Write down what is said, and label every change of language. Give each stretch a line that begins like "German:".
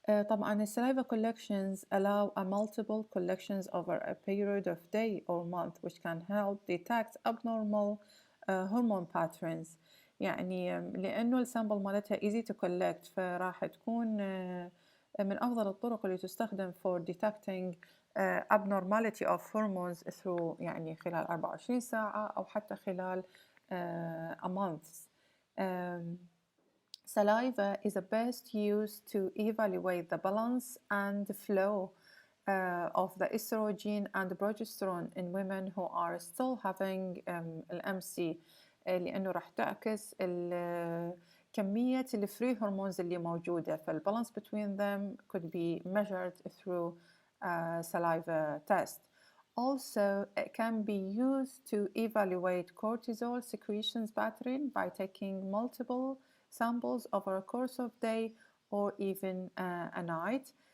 Arabic: طبعا السلايفا
English: collections allow a multiple collections over a period of day or month which can help detect abnormal hormone patterns.
Arabic: يعني لأنه السامبل مالتها
English: easy to collect
Arabic: فراح تكون من أفضل الطرق اللي تستخدم
English: for detecting abnormality of hormones through
Arabic: يعني خلال 24 ساعة أو حتى خلال
English: a month. Saliva is best used to evaluate the balance and flow of the estrogen and progesterone in women who are still having MC.
Arabic: لأنه راح تعكس كمية الفري هرمونز اللي موجودة.
English: فالbalance between them could be measured through a saliva test. Also, it can be used to evaluate cortisol secretions pattern by taking multiple samples over a course of day or even a night.